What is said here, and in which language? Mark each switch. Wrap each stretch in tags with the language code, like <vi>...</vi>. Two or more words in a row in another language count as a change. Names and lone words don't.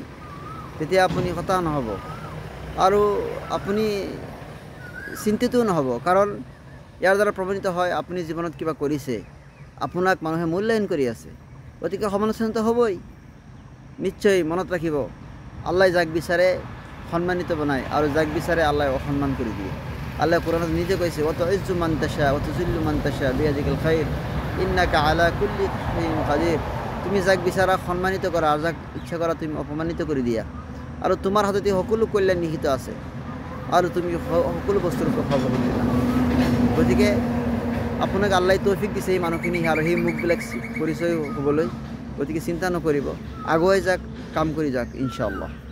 <as>তেতিয়া আপুনি হতাশ নহ'ব আৰু আপুনি চিন্তিতও নহ'ব, কাৰণ ইয়াৰ দ্বাৰা প্ৰমাণিত হয় আপুনি জীৱনত কিবা কৰিছে, আপোনাক মানুহে মূল্যায়ন কৰি আছে। গতিকে সমালোচনাটো হ'বই। নিশ্চয় মনত ৰাখিব, আল্লাহ যাক বিচাৰে সন্মানিত বনায় আৰু যাক বিচাৰে আল্লাহ অসন্মান কৰি দিয়ে। আল্লাহ কোরআনত নিজে কৈছে,</as> <ar>وتعز من تشاء وتذل من تشاء بيدك الخير إنك على كل شيء قدير.</ar> <as>তুমি যাক বিচাৰা সন্মানিত কৰা আৰু যাক ইচ্ছা কৰা তুমি অপমানিত কৰি দিয়া, আৰু তোমাৰ হাততে সকলো কল্যাণ নিহিত আছে আৰু তুমি সকলো বস্তুৰ সভাপতি। গতিকে আপোনাক আল্লাহ তৌফিক দিছে এই মানুহখিনি আৰু সেই মুখবিলাক পৰিচয় হ'বলৈ। গতিকে চিন্তা নকৰিব, আগুৱাই যাওক, কাম কৰি যাওক ইনশাআল্লাহ।</as>